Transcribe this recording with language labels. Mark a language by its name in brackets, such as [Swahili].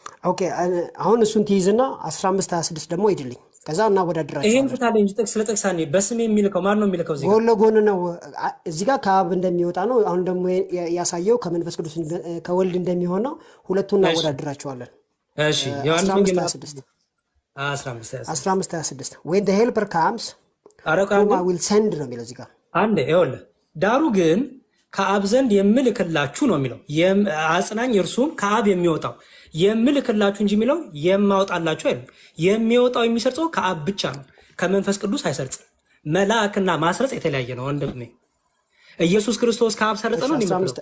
[Amharic] ኦኬ አሁን እሱን ትይዝና 15:26 ደግሞ ይድልኝ ከዛ እናወዳድራቸው። ይሄን ፍታለኝ እንጂ ጥቅስ ለጥቅስ አንዴ በስሜ የሚልከው ማን ነው የሚልከው? እዚህ ጎን ለጎን ነው። እዚህ ጋር ከአብ እንደሚወጣ ነው። አሁን ደግሞ ያሳየው ከመንፈስ ቅዱስ ከወልድ እንደሚሆን ነው። ሁለቱን እናወዳድራቸዋለን። እሺ ዮሐንስ [English] 15:26 when the helper comes whom I will send [Amharic] ነው የሚለው እዚህ ጋር አንዴ ይኸውልህ። ዳሩ ግን ከአብ ዘንድ የምልክላችሁ ነው የሚለው አጽናኝ እርሱም ከአብ የሚወጣው የምልክላችሁ እንጂ የሚለው የማወጣላችሁ አይደለም። የሚወጣው የሚሰርጸው ከአብ ብቻ ነው፣ ከመንፈስ ቅዱስ አይሰርጽም። መልአክና ማስረጽ የተለያየ ነው ወንድሜ። ኢየሱስ ክርስቶስ ከአብ ሰረጸ ነው የሚለው።